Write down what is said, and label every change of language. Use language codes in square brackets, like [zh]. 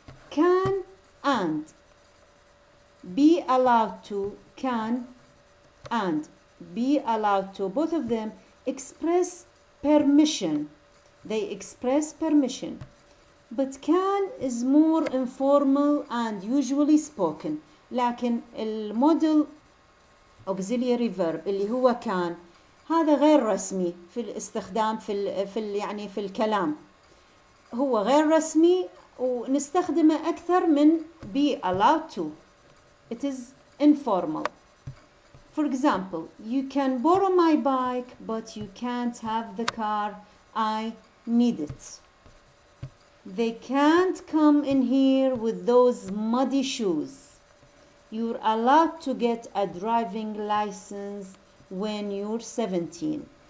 [en] Can and be allowed to, can and be allowed to, both of them express permission. They express permission. But can is more informal and usually spoken. [ar] لكن المودل auxiliary verb اللي هو كان هذا غير رسمي في الاستخدام يعني في الكلام. هو غير رسمي ونستخدمه أكثر من [en] be allowed to. It is informal. For example, you can borrow my bike, but you can't have the car. I need it. They can't come in here with those muddy shoes. You're allowed to get a driving license when you're 17.